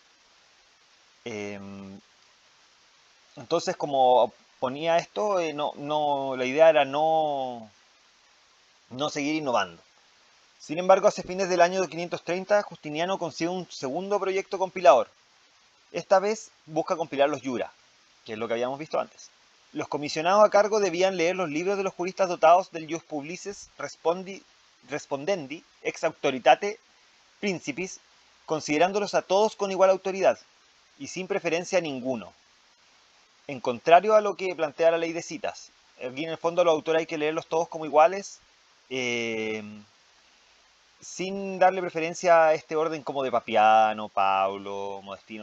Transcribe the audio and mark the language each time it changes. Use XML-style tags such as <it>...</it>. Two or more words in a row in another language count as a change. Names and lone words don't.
<es>Entonces, como ponía esto, la idea era no seguir innovando. Sin embargo, hacia fines del año 530, Justiniano consigue un segundo proyecto compilador. Esta vez busca compilar los Jura, que es lo que habíamos visto antes. Los comisionados a cargo debían leer los libros de los juristas dotados del</es> <la>Jus Publicis Respondendi ex auctoritate principis,</la> <es>considerándolos a todos con igual autoridad y sin preferencia a ninguno. En contrario a lo que plantea la ley de citas. Aquí en el fondo los autores hay que leerlos todos como iguales, sin darle preferencia a este orden como de Papiano, Paulo, Modestino.</es>